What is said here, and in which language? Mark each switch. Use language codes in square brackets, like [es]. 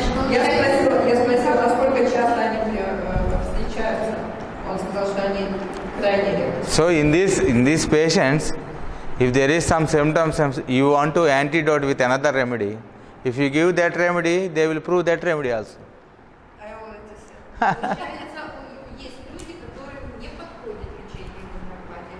[ru] Я спросила, насколько часто они встречаются. Он сказал, что они крайне редко. [en] So in these patients, if there is some symptoms, you want to antidote with another remedy. If you give that remedy, they will prove that remedy also. I already said. [ru] Получается, есть люди, которым не подходит лечение гомеопатии.